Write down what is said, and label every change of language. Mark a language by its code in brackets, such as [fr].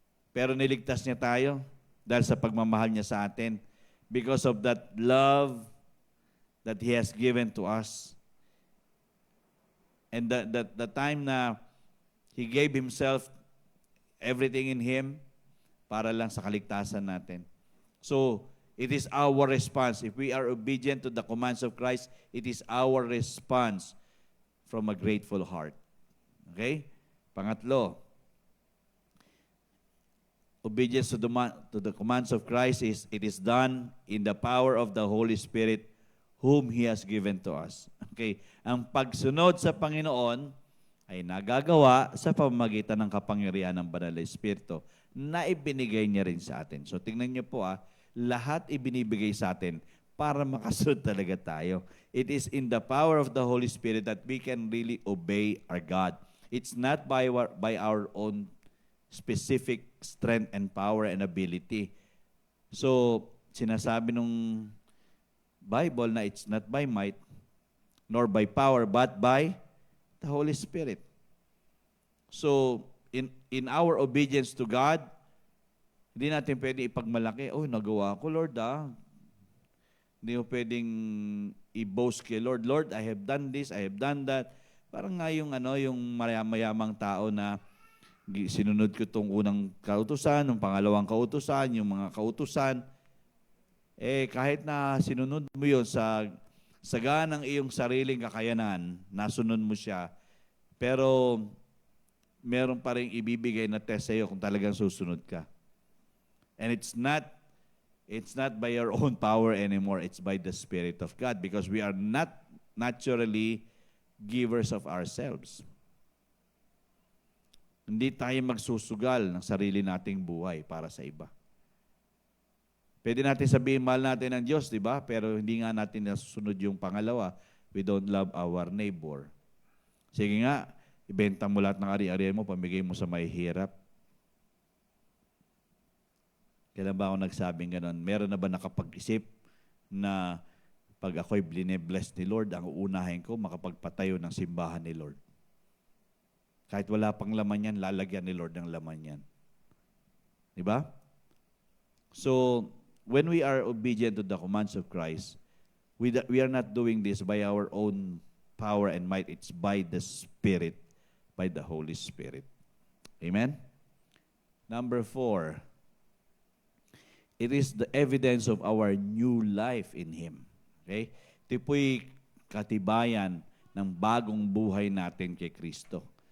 [tl] Pero niligtas niya tayo dahil sa pagmamahal niya sa atin. [en] Because of that love that He has given to us. And the time na He gave Himself, everything in Him, [tl] para lang sa kaligtasan natin. [en] So, it is our response. If we are obedient to the commands of Christ, it is our response from a grateful heart. Okay? Pangatlo, obedience to the commands of Christ it is done in the power of the Holy Spirit whom He has given to us. Okay? [tl] Ang pagsunod sa Panginoon ay nagagawa sa pamamagitan ng kapangyarihan ng Banal na Espiritu na ibinigay niya rin sa atin. So tingnan niyo po lahat ibinibigay sa atin para makasunod talaga tayo. [en] It is in the power of the Holy Spirit that we can really obey our God. It's not by our own specific strength and power and ability. So [tl] sinasabi nung Bible na [en] it's not by might nor by power but by the Holy Spirit. So, in our obedience to God, [tl] hindi natin pwede ipagmalaki, nagawa ko, Lord, Hindi mo pwedeng i-boast kay Lord, [en] Lord, I have done this, I have done that. [tl] Parang nga yung mayamang tao na sinunod ko itong unang kautusan, yung pangalawang kautusan, yung mga kautusan. Kahit na sinunod mo yun sa saga ng iyong sariling kakayanan, nasunod mo siya, pero meron pa rin ibibigay na test sa iyo kung talagang susunod ka. [en] And it's not by your own power anymore, it's by the Spirit of God because we are not naturally givers of ourselves. [tl] Hindi tayo magsusugal ng sarili nating buhay para sa iba. Pwede natin sabihin, mahal natin ang Diyos, di ba? Pero hindi nga natin nasusunod yung pangalawa. [en] We don't love our neighbor. [tl] Sige nga, ibenta mo lahat ng ari-arian mo, pamigay mo sa mahihirap. Kailan ba ako nagsabing gano'n? Meron na ba nakapag-isip na pag ako'y bless ni Lord, ang uunahin ko, makapagpatayo ng simbahan ni Lord? Kahit wala pang laman yan, lalagyan ni Lord ng laman yan. Di ba? [en] So, when we are obedient to the commands of Christ, we are not doing this by our own power and might. It's by the Spirit, by the Holy Spirit. Amen? Number 4, it is the evidence of our new life in Him. Okay? [tl] Ito po'y katibayan ng bagong buhay natin kay Kristo.